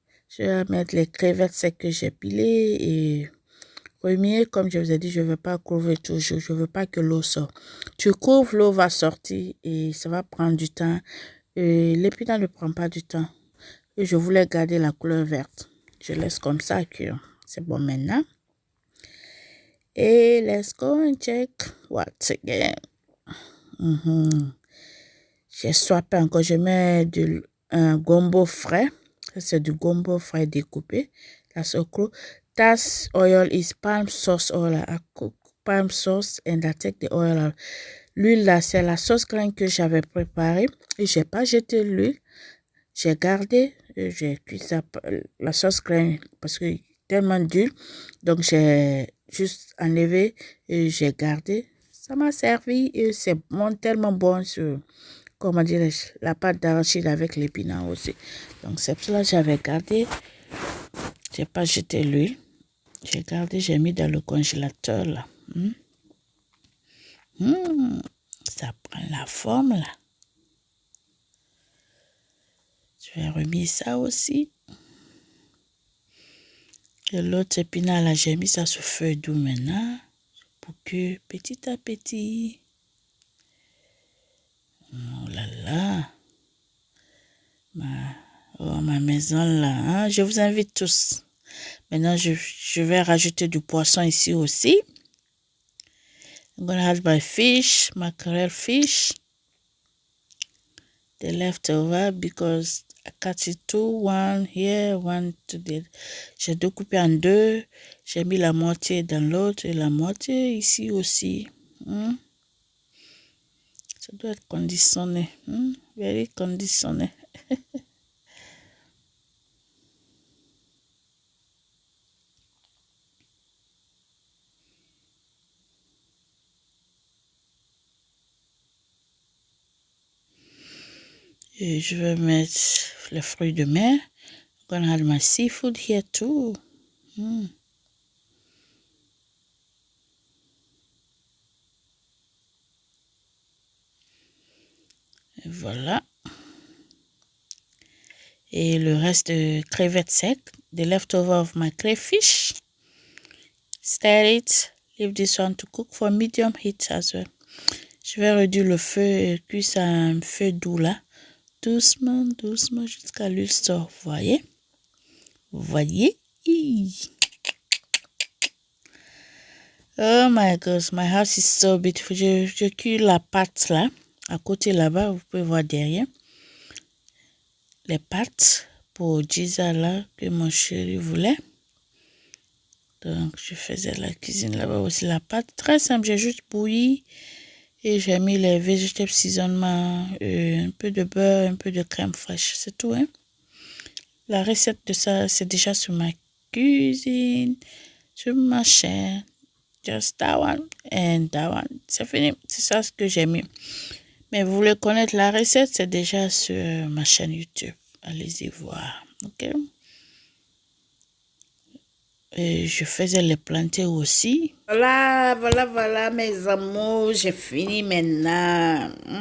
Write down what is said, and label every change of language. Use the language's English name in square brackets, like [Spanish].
[French] Je vais mettre les crevettes secs que j'ai pilées et remuer. Comme je vous ai dit, je ne veux pas couvrir toujours. Je ne veux pas que l'eau sorte. Tu couvres, l'eau va sortir et ça va prendre du temps. L'épinard ne prend pas du temps. Et je voulais garder la couleur verte. Je laisse comme ça cuire. C'est bon maintenant. [English] Et let's go and check what's again. [French] J'ai swappé encore. Je mets un gombo frais. C'est du gombo frais découpé. [English] That's okra. That oil is palm sauce oil. I cook palm sauce and I take the oil out. [French] L'huile là, c'est la sauce graine que j'avais préparée. Et j'ai pas jeté l'huile. J'ai gardé. J'ai cuit ça, la sauce graine parce que tellement dur, donc j'ai juste enlevé et j'ai gardé. Ça m'a servi et c'est bon, tellement bon sur, comment dirais-je, la pâte d'arachide avec l'épinard aussi. Donc c'est pour cela que j'avais gardé. J'ai pas jeté l'huile. J'ai gardé, j'ai mis dans le congélateur là. Ça prend la forme là. Je vais remettre ça aussi. Et l'autre épinard là, j'ai mis ça sur feu doux maintenant. Pour que petit à petit. Oh là là. Ma maison là. Hein? Je vous invite tous. Maintenant, je vais rajouter du poisson ici aussi. [English] I'm gonna add my fish, mackerel fish. The leftover because I cut it two, one here, one to the. [French] J'ai découpé en deux. J'ai mis la moitié dans l'autre et la moitié ici aussi. Ça doit être conditionné. Very conditionné. Et je vais mettre les fruits de mer. [English] I'm gonna add my seafood here too. [French] Et voilà. Et le reste de crevettes secs, [English] the leftover of my crayfish. Stir it. Leave this one to cook for medium heat as well. [French] Je vais réduire le feu et cuire ça à un feu doux là. Doucement, doucement jusqu'à l'huile sort. Vous voyez? Vous voyez? [English] Oh my gosh, my house is so beautiful. [French] Je cuis la pâte là. À côté là-bas, vous pouvez voir derrière. Les pâtes pour Giza là que mon chéri voulait. Donc, je faisais la cuisine là-bas aussi. La pâte, très simple. J'ai juste bouilli et j'ai mis les vegetable seasonement, un peu de beurre, un peu de crème fraîche. C'est tout, hein. La recette de ça, c'est déjà sur ma cuisine, sur ma chaîne. [English] Just that one and that one. [French] C'est fini. C'est ça ce que j'ai mis. Mais vous voulez connaître la recette, c'est déjà sur ma chaîne YouTube. Allez-y voir. OK? Et je faisais les planter aussi. Voilà, mes amours. J'ai fini maintenant.